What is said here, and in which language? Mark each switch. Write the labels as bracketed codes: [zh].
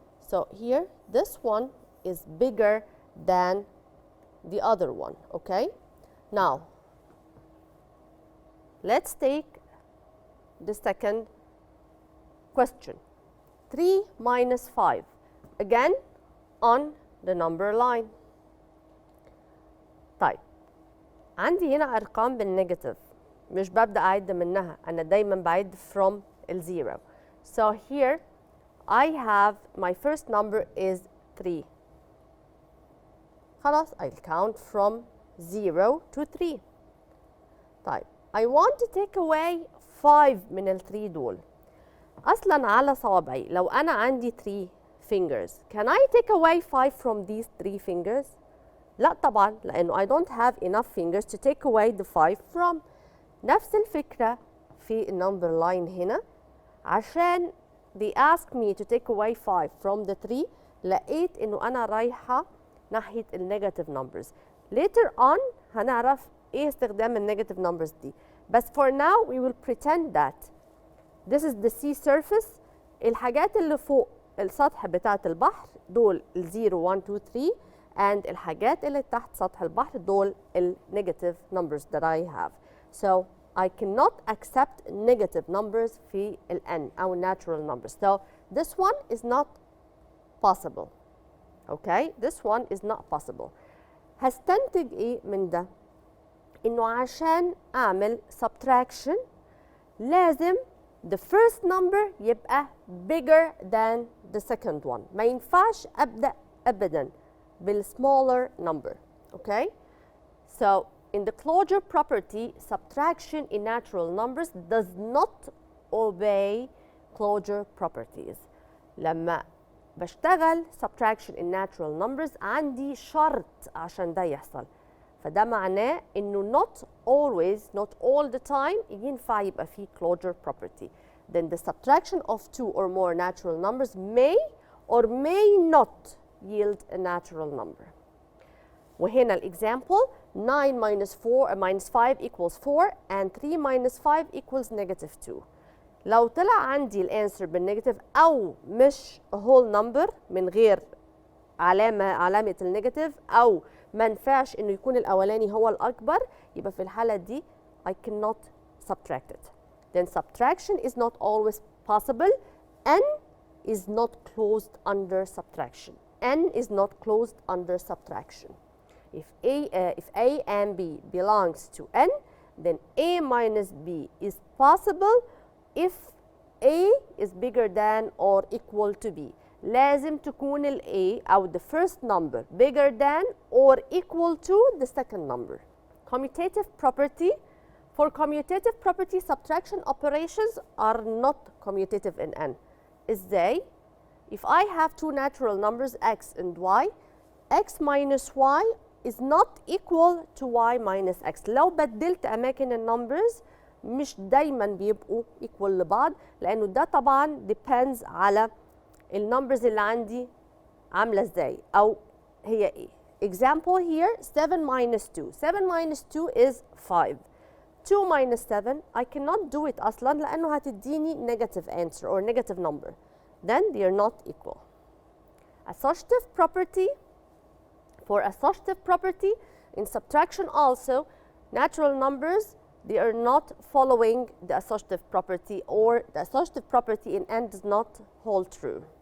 [en] So here, this one is bigger than the other one. Okay? Now, let's take the second question. 3 minus 5. Again, on the number line. [ar] طيب عندي هنا أرقام بالنيجاتيف مش ببدأ أعد منها أنا دايما بعد [en] from [ar] الزيرو. [en] So here I have my first number is 3. [ar] خلاص [en] I'll count from 0 to 3. [ar] طيب [en] I want to take away 5 [ar] من ال 3 دول. أصلا على صوابعي لو أنا عندي [en] 3 fingers, can I take away 5 from these 3 fingers? [ar] لا طبعا لأنه [en] I don't have enough fingers to take away the 5 from. [ar] نفس الفكرة في النمبر لاين هنا عشان [en] they ask me to take away 5 from the 3 [ar] لقيت إنه أنا رايحة ناحية النيجاتيف numbers. [en] Later on [ar] هنعرف إيه استخدام النيجاتيف numbers دي. بس [en] for now we will pretend that this is the sea surface. [ar] الحاجات اللي فوق السطح بتاعة البحر دول ال 0 1 2 3 [en] and [ar] الحاجات اللي تحت سطح البحر دول ال [en] negative numbers that I have. So I cannot accept negative numbers [ar] في ال n أو [en] natural numbers. So this one is not possible. Okay, this one is not possible. [ar] هستنتج إيه من ده؟ إنه عشان أعمل subtraction لازم [en] the first number [ar] يبقى [en] bigger than the second one. [ar] ما ينفعش أبدأ أبداً بالsmaller number. [en] Okay? So in the closure property, subtraction in natural numbers does not obey closure properties. [ar] لما بشتغل subtraction [en] in natural numbers [ar] عندي شرط عشان ده يحصل. فده معناه إنه [en] not always, not all the time [ar] ينفع يبقى فيه [en] closure property. Then the subtraction of 2 or more natural numbers may or may not yield a natural number. [ar] وهنا [en] الexample 9 minus 4 minus 5 equals 4 and 3 minus 5 equals negative 2. [ar] لو طلع عندي الانسر بالنيجاتيف أو مش whole number من غير علامة النيجاتيف أو ما ينفعش إنه يكون الأولاني هو الأكبر يبقى في الحالة دي [en] I cannot subtract it. Then subtraction is not always possible and is not closed under subtraction. N is not closed under subtraction. If A and B belongs to N, then A minus B is possible if A is bigger than or equal to B. [ar] لازم تكون ال A أو [en] the first number bigger than or equal to the second number. Commutative property. For commutative property, subtraction operations are not commutative in N. [ar] إزاي؟ [en] If I have two natural numbers x and y, x minus y is not equal to y minus x. [ar] لو بدلت أماكن النمبرز مش دايما بيبقوا [en] equal [ar] لبعض، لأنه ده طبعا depends على النمبرز اللي عندي عاملة ازاي أو هي ايه. [en] Example here, 7 minus 2. 7 minus 2 is 5. 2 minus 7, I cannot do it [ar] أصلا لأنه هتديني [en] negative answer or negative number. Then they are not equal. Associative property. For associative property, in subtraction also, natural numbers, they are not following the associative property, or the associative property in N does not hold true.